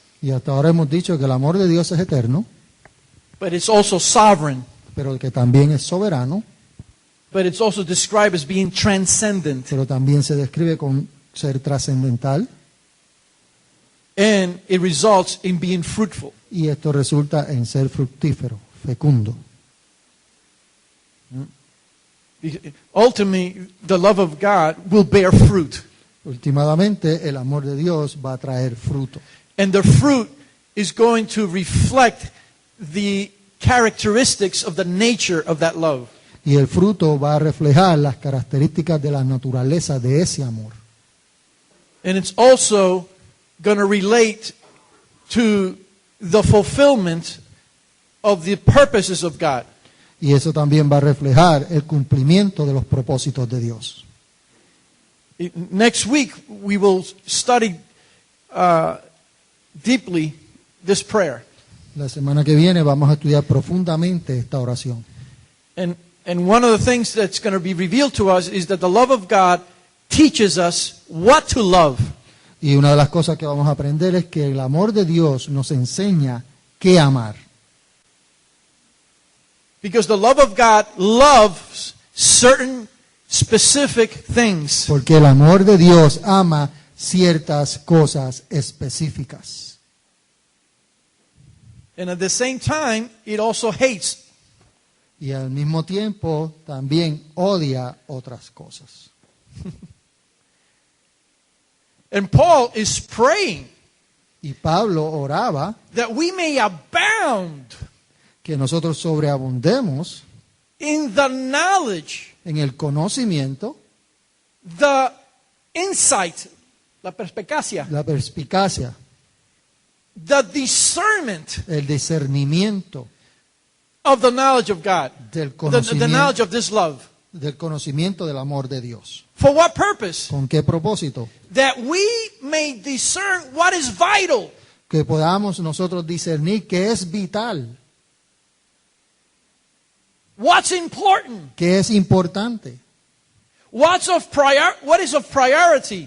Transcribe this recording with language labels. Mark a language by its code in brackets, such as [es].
[es] Y hasta ahora hemos dicho que el amor de Dios es eterno, [en] but it's also sovereign, [es] pero que también es soberano, [en] but it's also described as being transcendent. [es] pero también se describe con ser trascendental, [en] And it results in being fruitful. [es] y esto resulta en ser fructífero, fecundo. [en] Ultimately, the love of God will bear fruit. [es] Últimamente, el amor de Dios va a traer fruto. [en] And the fruit is going to reflect the characteristics of the nature of that love. [es] Y el fruto va a reflejar las características de la naturaleza de ese amor. [en] And it's also going to relate to the fulfillment of the purposes of God. [es] Y eso también va a reflejar el cumplimiento de los propósitos de Dios. [en] Next week, we will study deeply this prayer. [es] La semana que viene vamos a estudiar profundamente esta oración. [en] And one of the things that's going to be revealed to us is that the love of God teaches us what to love. [es] Y una de las cosas que vamos a aprender es que el amor de Dios nos enseña qué amar. [en] Because the love of God loves certain specific things. [es] Porque el amor de Dios ama ciertas cosas específicas. [en] And at the same time, it also hates. [es] Y al mismo tiempo también odia otras cosas. [en] And Paul is praying [es] Y Pablo oraba [en] that we may abound [es] que nosotros sobreabundemos [en] in the knowledge, [es] en el conocimiento, [en] the insight, [es] la perspicacia, la perspicacia, [en] the discernment [es] el discernimiento [en] of the knowledge of God, [es] del [en] the knowledge of this love. [es] del conocimiento del amor de Dios. [en] For what purpose? [es] ¿Con qué propósito? [en] That we may discern what is vital. [es] Que podamos nosotros discernir qué es vital, [en] What's important? [es] qué es importante, [en] What is of priority?